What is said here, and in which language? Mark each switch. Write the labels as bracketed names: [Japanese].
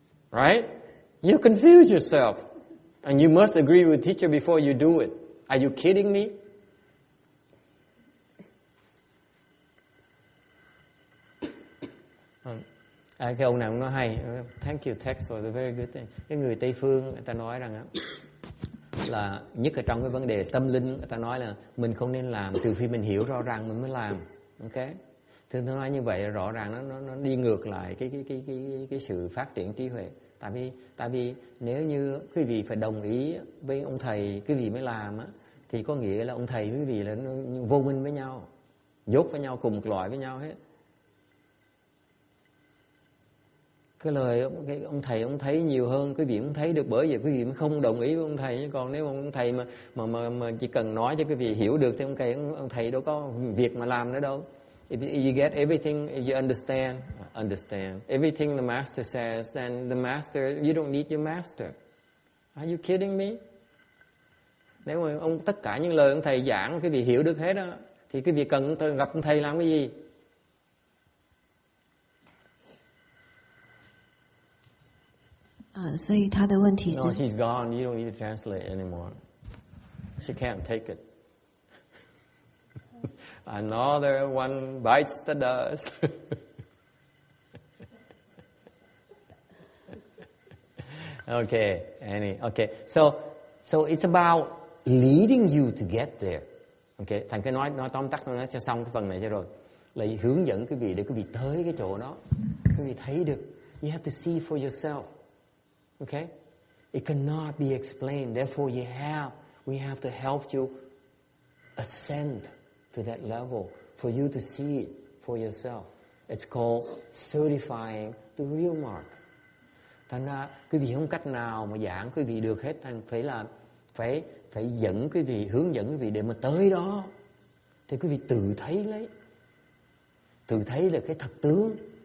[English] Right? You confuse yourself. And you must agree with the teacher before you do it. Are you kidding me? [Vietnamese] Cái ông nào cũng nói hay. [English] Thank you, text for the very good thing. [Vietnamese] Cái người Tây Phương, người ta nói rằng là nhất là trong cái vấn đề tâm linh, người ta nói là mình không nên làm trừ khi mình hiểu rõ ràng mình mới làm. Ok? Thì tôi nói như vậy là rõ ràng nó đi ngược lại cái sự phát triển trí huệ. Tại vì nếu như quý vị phải đồng ý với ông thầy quý vị mới làm á, thì có nghĩa là ông thầy quý vị là vô minh với nhau. dốt với nhau, cùng một loại với nhau hết. Cái lời ông thầy ông thấy nhiều hơn quý vị không thấy được, bởi vì quý vị mới không đồng ý với ông thầy. Còn nếu ông thầy mà chỉ cần nói cho quý vị hiểu được thì ông thầy đâu có việc mà làm nữa đâu. [English] If you get everything, if you understand everything the master says, then the master, you don't need your master. Are you kidding me? [Vietnamese] Nếu mà tất cả những lời ông thầy giảng quý vị hiểu được hết đó, thì quý vị cần gặp ông thầy làm cái gì? [Chinese] 所以他的问题是 [English] No, she's gone. You don't need to translate anymore. She can't take it. Another one bites the dust. Okay. So it's about leading you to get there. Okay. [Vietnamese] Thành cái nói tóm tắt nó cho xong cái phần này cho rồi. Là hướng dẫn quý vị để quý vị tới cái chỗ đó. Quý vị thấy được. [English] You have to see for yourself. Okay? It cannot be explained. Therefore, we have to help you ascend to that level for you to see it for yourself. It's called certifying the real mark. [Vietnamese] Thành ra quý vị không cách nào mà giảng quý vị được hết, thành phải dẫn quý vị, hướng dẫn quý vị để mà tới đó. Thì quý vị tự thấy là cái thật tướng.